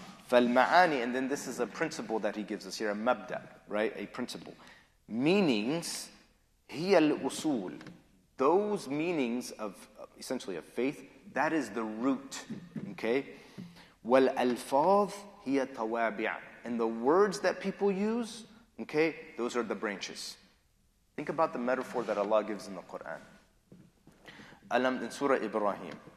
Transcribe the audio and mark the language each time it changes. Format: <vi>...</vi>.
<en>فَالْمَعَانِي, and then this is a principle that he gives us here, a mabda, right? A principle.</en> <ar>Meanings, هِيَ الْأُصُولِ.</ar> <en>Those meanings of, essentially of faith, that is the root, okay?</en> <ar>وَالْأَلْفَاظ هِيَ تَوَابِعَ.</ar> <en>And the words that people use, okay, those are the branches. Think about the metaphor that Allah gives in the Quran. In Surah Ibrahim.</en>